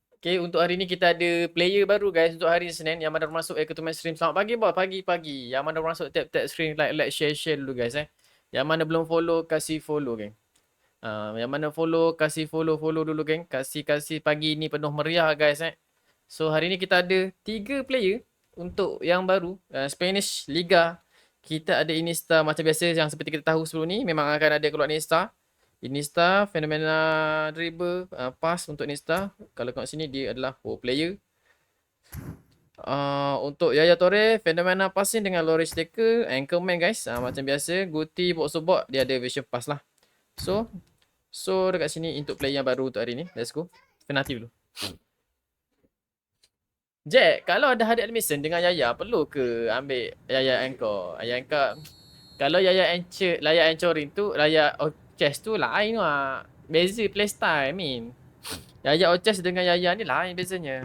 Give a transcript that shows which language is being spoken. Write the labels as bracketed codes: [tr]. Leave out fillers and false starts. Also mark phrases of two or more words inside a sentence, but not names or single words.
[ms] Okay, untuk hari ni kita ada player baru guys untuk hari Senin yang mana masuk ke main stream. Selamat pagi bos, pagi-pagi. Yang mana masuk tap-tap stream, [en] like, share [ms] dulu guys Yang mana belum follow, kasih follow geng. Yang mana follow, kasih follow dulu geng. Kasih pagi ni penuh meriah guys So hari ni kita ada 3 player untuk yang baru Spanish Liga. Kita ada Iniesta macam biasa yang seperti kita tahu sebelum ni. Memang akan ada keluar Iniesta, fenomena dribble, pass untuk Iniesta. Kalau kat sini dia adalah 4 player. Untuk Yaya Toure, fenomena passing dengan Loris Taker, anchorman guys. Macam biasa, Guti, [en] box to box, [ms] dia ada [en] vision pass [ms] lah. So dekat sini untuk player yang baru untuk hari ni. [en] Let's go. [ms] Penalti dulu. Jack, kalau ada hadiah admission dengan Yaya, perlu ke ambil Yaya anchor? Yaya anchor. Kalau Yaya anchoring tu, Yaya chest tu lain lah. Beza playstyle Min. Yaya chest dengan Yaya ni lain bezanya.